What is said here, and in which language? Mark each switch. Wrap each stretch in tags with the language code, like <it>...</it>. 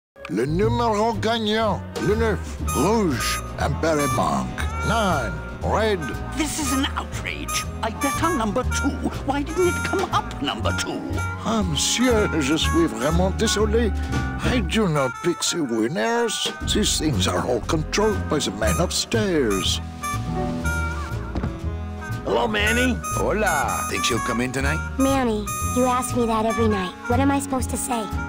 <fr>Le numéro gagnant, le 9, rouge, impéré manque, 9, red.</fr> <en>This is an outrage. I bet on number 2. Why didn't it come up number 2?</en> <fr>Ah, monsieur, je suis vraiment désolé.</fr> <en>I do not pick the winners. These things are all controlled by the man upstairs. Hello, Manny.</en> <es>Hola.</es> <en>Think she'll come in tonight? Manny, you ask me that every night. What am I supposed to say?</en>